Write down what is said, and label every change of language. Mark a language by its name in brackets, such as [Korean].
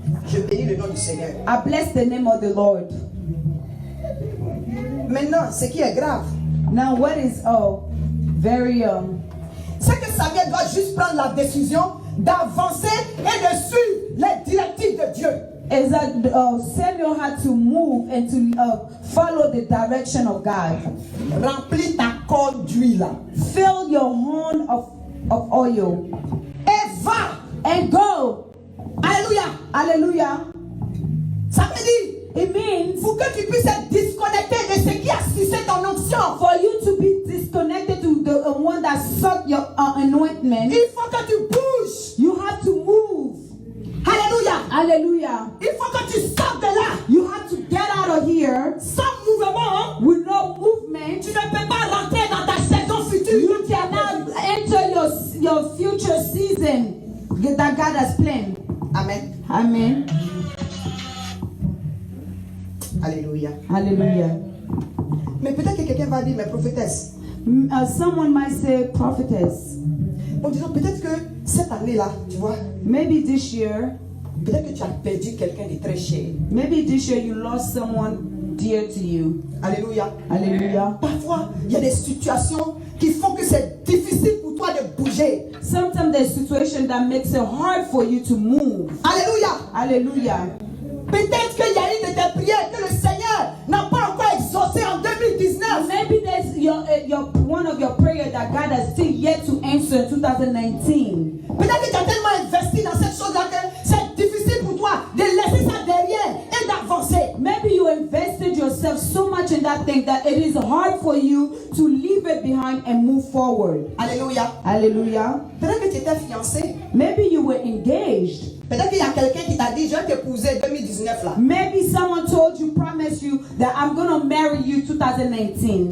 [French] Je bénis le nom du Seigneur. [English] I bless the name of the Lord. [French] Maintenant, ce qui est grave, [English] Now, what is very [French] c'est que Samuel doit juste prendre la décision d'avancer et de suivre les directives de Dieu. [English] is that Samuel had to move and to follow the direction of God. [French] Remplis ta corne d'huile [English] Fill your horn of oil [French] et va. [English] and go. [French] Alléluia. [English] Hallelujah. [French] Ça veut dire, [English] It means [French] pour que tu puisses être disconnecté de ce qui a sucé ton onction, [English] for you to be disconnected to the one that sucked your anointment, [French] il faut que tu bouges. [English] you have to move. [French] Alléluia. [English] Hallelujah. [French] Il faut que tu sortes de là. [English] You have to get out of here [French] Sans mouvement, [English] with no movement. [French] tu ne peux pas rentrer dans ta saison future. [English] You cannot enter your future season that God has planned. [French] Amen. [English] Amen. [French] Alléluia. [English] Hallelujah. [French] Mais peut-être que quelqu'un va dire, mais prophétesse, [English] Someone might say prophetess. [French] bon, disons, peut-être que cette année-là, tu vois, [English] Maybe this year, [French] peut-être que tu as perdu quelqu'un de très cher. [English] maybe this year you lost someone dear to you. [French] Alléluia. [English] Hallelujah. [French] Parfois, il y a des situations qui font que c'est difficile pour toi de bouger. [English] Sometimes there's a situation that makes it hard for you to move. [French] Alléluia. [English] Hallelujah. [French] Peut-être qu'il y a une de tes prières que le Seigneur n'a pas encore exaucée en 2019. [English] Maybe there's your one of your prayer that God has still yet to answer in 2019. [French] Peut-être que tu as tellement investi dans cette chose-là que c'est difficile pour toi de laisser ça derrière et d'avancer. [English] Maybe you invested yourself so much in that thing that it is hard for you to leave it behind and move forward. [French] Alléluia. [English] Hallelujah. [French] Peut-être que tu étais fiancé. [English] Maybe you were engaged. [French] Peut-être qu'il y a quelqu'un qui t'a dit, je vais t'épouser 2019 là. [English] Maybe someone told you, promised you that I'm going to marry you 2019.